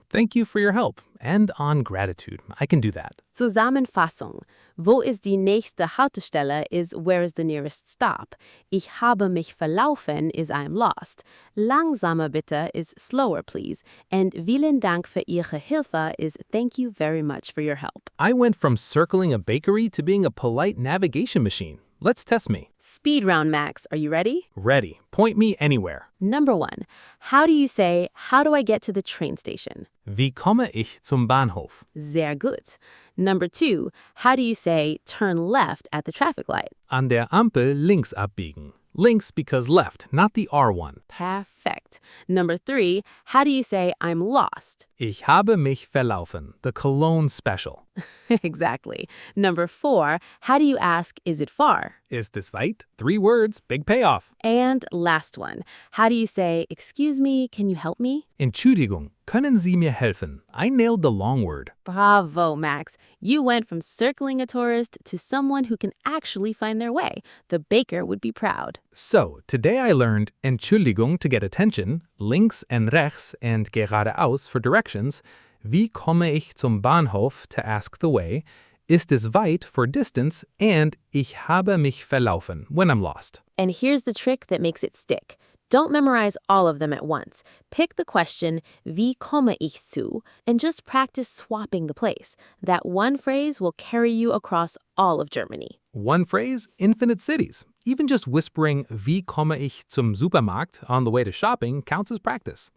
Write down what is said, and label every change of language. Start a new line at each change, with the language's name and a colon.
English: thank you for your help, and on gratitude. I can do that.
German: Zusammenfassung. Wo ist die nächste Haltestelle
English: is where is the nearest stop.
German: Ich habe mich verlaufen
English: is I'm lost.
German: Langsamer bitte
English: is slower please. And
German: vielen Dank für Ihre Hilfe
English: is thank you very much for your help. I went from circling a bakery to being a polite navigation machine. Let's test me. Speed round, Max. Are you ready? Ready. Point me anywhere. Number 1. How do you say, how do I get to the train station?
German: Wie komme ich zum Bahnhof? Sehr gut.
English: Number 2. How do you say, turn left at the traffic light?
German: An der Ampel links abbiegen.
English: Links because left, not the R one. Perfect. Number 3. How do you say, I'm lost?
German: Ich habe mich verlaufen.
English: The Cologne special. Exactly. Number 4. How do you ask, is it far?
German: Ist es weit?
English: 3 words, big payoff. And last one. How do you say, excuse me, can you help me?
German: Entschuldigung, können Sie mir helfen?
English: I nailed the long word. Bravo, Max. You went from circling a tourist to someone who can actually find their way. The baker would be proud. So, today I learned Entschuldigung to get attention, links and rechts and geradeaus for directions,
German: wie komme ich zum Bahnhof
English: to ask the way,
German: ist es weit
English: for distance, and
German: ich habe mich verlaufen
English: when I'm lost. And here's the trick that makes it stick. Don't memorize all of them at once. Pick the question,
German: wie komme ich zu,
English: and just practice swapping the place. That one phrase will carry you across all of Germany. One phrase, infinite cities. Even just whispering
German: wie komme ich zum Supermarkt
English: on the way to shopping counts as practice.